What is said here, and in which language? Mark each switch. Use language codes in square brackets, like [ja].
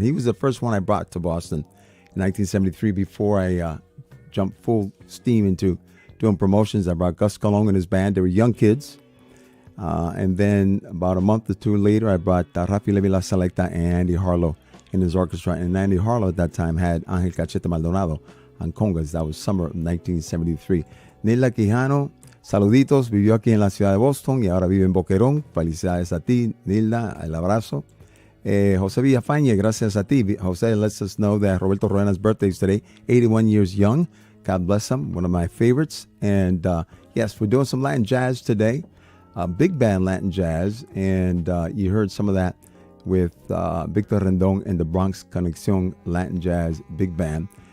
[en] He was the first one I brought to Boston in 1973 before I jumped full steam into doing promotions. I brought Gus Colon and his band. They were young kids. And then about a month or two later, I brought Rafi Levi La Selecta and Andy Harlow in his orchestra. And Andy Harlow at that time had Ángel Cachete Maldonado on congas. That was summer of 1973. [es] Nilda Quijano, saluditos, vivió aquí en la ciudad de Boston y ahora vive en Boquerón. Felicidades a ti, Nilda, el abrazo. José Villafañe, gracias a ti. [en] José lets us know that Roberto Roena's birthday is today, 81 years young. God bless him, one of my favorites. And yes, we're doing some Latin jazz today, big band Latin jazz. And you heard some of that with Víctor Rendón and the Bronx Conexión Latin Jazz Big Band.